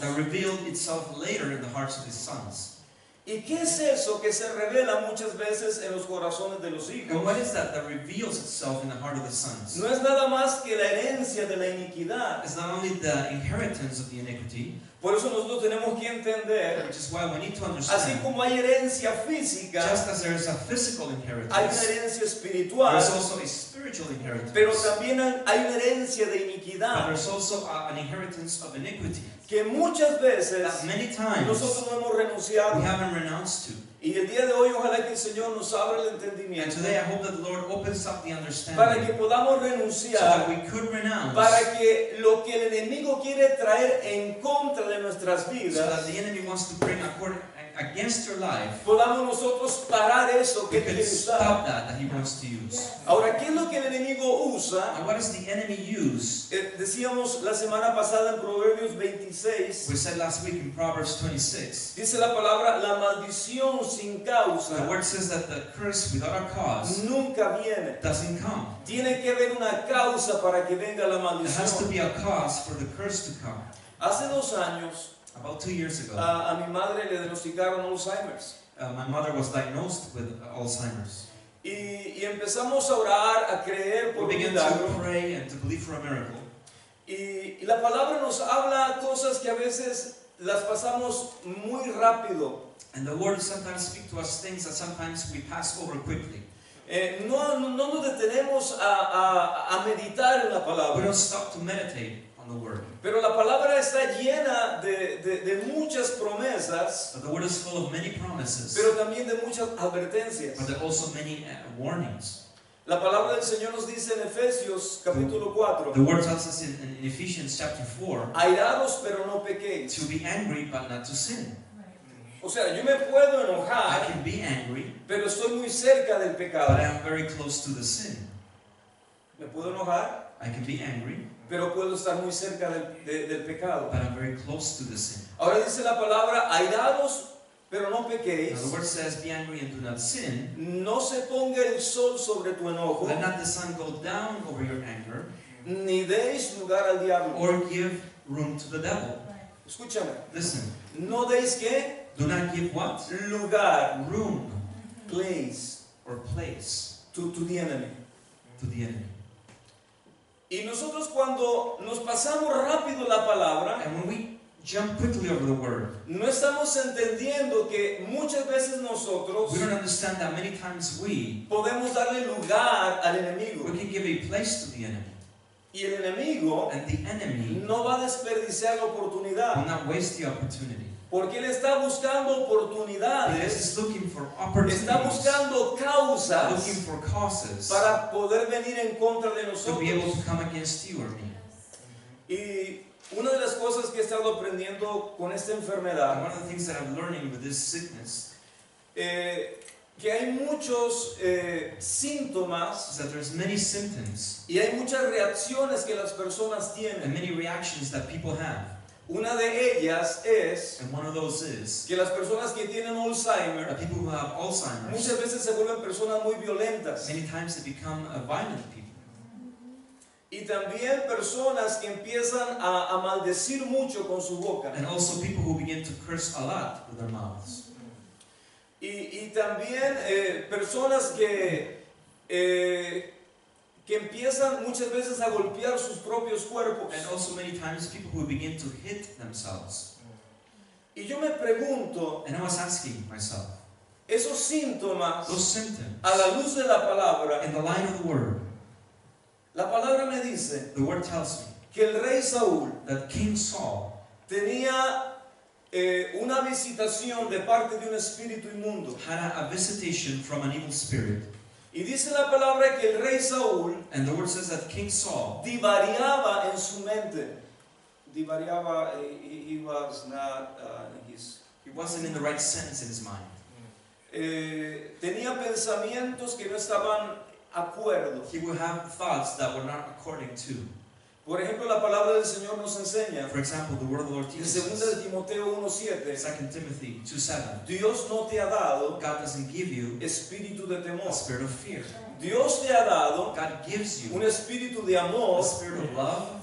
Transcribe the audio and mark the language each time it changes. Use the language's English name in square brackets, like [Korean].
[English] that revealed itself later in the hearts of his sons. [Spanish] ¿Y qué es eso que se revela muchas veces en los corazones de los [English] And [Spanish] hijos? [English] what is that reveals itself in the heart of the sons? [Spanish] No es nada más que la herencia de la iniquidad. [English] It's not only the inheritance of the iniquity, [Spanish] Por eso nosotros tenemos que entender, [English] which is why we need to [Spanish] así [English] understand, [Spanish] como hay herencia física, [English] just as there is a physical [Spanish] hay una [English] inheritance, [Spanish] herencia [English] there [Spanish] espiritual, [English] is also a spiritual inheritance. [Spanish] pero también hay una herencia de [English] But [Spanish] iniquidad [English] there's also an inheritance of iniquity [Spanish] que muchas veces [English] that many times [Spanish] nosotros no hemos [English] we [Spanish] renunciado. [English] haven't renounced to. [Spanish] Y el día de hoy ojalá que el Señor nos abra el [English] And [Spanish] entendimiento [English] today I hope that the Lord opens up the [Spanish] para [English] understanding [Spanish] que podamos [English] so that [Spanish] renunciar, [English] we could renounce, [Spanish] para que lo que el enemigo quiere traer en contra de nuestras [English] so that [Spanish] vidas, [English] the enemy wants to bring against your life, [Spanish] podamos nosotros parar eso que [English] we [Spanish] él [English] could [Spanish] quiere usar. [English] stop that he wants to use. [Spanish] Ahora, ¿qué es lo que el enemigo usa? [English] And what does the enemy use? [Spanish] Decíamos la semana pasada en Proverbios 26, [English] We said last week in Proverbs 26, [Spanish] dice la palabra, la maldición sin causa [English] the word says that the curse without a cause [Spanish] nunca viene. [English] doesn't come. [Spanish] Tiene que haber una causa para que venga la [English] There has to [Spanish] maldición. [English] be a cause for the curse to come. [Spanish] Hace 2 años, [English] About 2 years ago, [Spanish] a mi madre le diagnosticaron Alzheimer's. [English] my mother was diagnosed with Alzheimer's. [Spanish] Y empezamos a orar, a creer por [English] We [Spanish] un [English] began to [Spanish] milagro. [English] pray and to believe for a miracle. [Spanish] Y la palabra nos habla cosas que a veces las pasamos muy rápido. [English] And the word sometimes speaks to us things that sometimes we pass over quickly. [Spanish] No nos detenemos a meditar en la [English] We [Spanish] palabra. [English] don't stop to meditate on the word. [Spanish] Pero la palabra está llena de muchas promesas, [English] But the word is full of many promises, [Spanish] pero también de muchas advertencias. [English] but there are also many warnings. [Spanish] La palabra del Señor nos dice en Efesios capítulo 4, [English] The word tells us in Ephesians chapter 4 [Spanish] airados pero no pequéis. [English] to be angry but not to sin. [Spanish] O sea, yo me puedo [English] I [Spanish] enojar, [English] can be angry, [Spanish] pero estoy muy cerca del [English] but [Spanish] pecado. [English] I am very close to the sin. [Spanish] Me puedo enojar, [English] I can be angry, [Spanish] pero puedo estar muy cerca del pecado. [English] but I'm very close to the sin. [Spanish] Ahora dice la palabra, airados pero no [English] Now [Spanish] pequéis. [English] the word says, be angry and do not sin. [Spanish] No se ponga el sol sobre tu enojo, [English] Let not the sun go down over your anger, [Spanish] ni deis lugar al diablo. [English] or give room to the devil. [Spanish] Escúchame, [English] Listen, [Spanish] no deis qué? [English] do not give what? [Spanish] Lugar, [English] Room place, or place to the enemy. to the enemy. [Spanish] Y nosotros cuando nos pasamos rápido la palabra, [English] And when we jump quickly over the word, [Spanish] no estamos entendiendo que muchas veces nosotros [English] we don't understand that many times we [Spanish] podemos darle lugar al enemigo. [English] can give a place to the enemy. [Spanish] Y el enemigo [English] And the enemy [Spanish] no va a desperdiciar la [English] will [Spanish] oportunidad, [English] not waste the opportunity. [Spanish] porque él está buscando [English] Because [Spanish] oportunidades, [English] he's looking for opportunities, [Spanish] está buscando [English] looking [Spanish] causas [English] for causes [Spanish] para poder venir en contra de [English] to be able [Spanish] nosotros. [English] to come against you or me. [Spanish] Y una de las cosas que he estado aprendiendo con esta [English] And [Spanish] enfermedad, [English] one of the things that I'm learning with this sickness [Spanish] que hay muchos síntomas [English] is that there's many symptoms [Spanish] y hay muchas reacciones que las personas [English] and many reactions that people have. [Spanish] Una de ellas es [English] And one of those is [Spanish] que las personas que tienen Alzheimer [English] that people who have Alzheimer's, [Spanish] muchas veces se vuelven personas muy violentas. [English] many times they become violent people. [Spanish] Y también personas que empiezan a maldecir mucho con su boca. [English] And also people who begin to curse a lot with their mouths. [Spanish] Y también personas que empiezan muchas veces a golpear sus propios cuerpos. [English] And also many times people who begin to hit themselves. [Spanish] Y yo me pregunto, [English] And I was asking myself, [Spanish] esos síntomas [English] those symptoms, [Spanish] a la luz de la palabra, [English] in the light of the word, [Spanish] la palabra me dice [English] the word tells me [Spanish] que el rey Saúl [English] that King Saul [Spanish] tenía una visitación de parte de un espíritu inmundo. [English] had a visitation from an evil spirit. [Spanish] Y dice la palabra que el rey Saúl [English] And the word says that King Saul [Spanish] divariaba en su mente. Divariaba, [English] he was not, He wasn't in the right sense in his mind. [Spanish] Tenía pensamientos que no estaban acuerdo. [English] He would have thoughts that were not according to. [Spanish] Por ejemplo, la palabra del Señor nos enseña [English] For example, the word of the Lord [Spanish] en [English] teaches [Spanish] 2 [English] us, [Spanish] de Timoteo 1:7, [English] 2 Timothy 2:7, [Spanish] Dios no te ha dado [English] God doesn't give you [Spanish] espíritu de [English] a [Spanish] temor. [English] spirit of fear. [Spanish] Dios te ha dado [English] God gives you [Spanish] un espíritu de [English] a [Spanish] amor. [English] spirit of love.